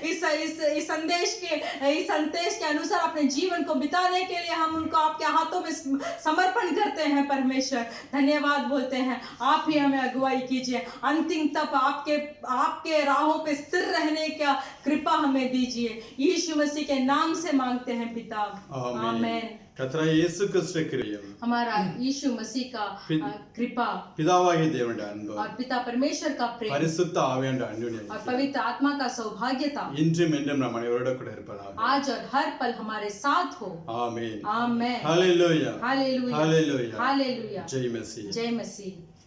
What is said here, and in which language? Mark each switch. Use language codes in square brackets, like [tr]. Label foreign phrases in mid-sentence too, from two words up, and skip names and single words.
[hi] इस संदेश के अनुसार अपने जीवन को बिताने के लिए हम उनको आपके हाथों में समर्पण करते हैं परमेश्वर। धन्यवाद बोलते हैं, आप ही हमें अगुवाई कीजिए, अंतिम तक आपके राहों पे स्थिर रहने का कृपा हमें दीजिए। यीशु मसीह के नाम से मांगते हैं पिता, आमीन। [ta] கர்த்தராகிய இயேசு கிறிஸ்துவின் கிருபையும் [hi] हमारा यीशु मसीह का कृपा, [ta] பிதாவாகிய தேவனுடைய அன்பு [hi] और पिता परमेश्वर का प्रेम, [ta] பரிசுத்த ஆவியானவருடைய அன்யோன்யம் [hi] और पवित्र आत्मा का सौभाग्यता [ta] இன்றும் என்றும் நம் அனைவரோடு கூட இருப்பதாக [hi] आज और हर पल हमारे साथ हो। [ta] ஆமென் [hi] आमीन। हालेलुया हालेलुया हालेलुया हालेलुया। जय मसीह जय मसीह।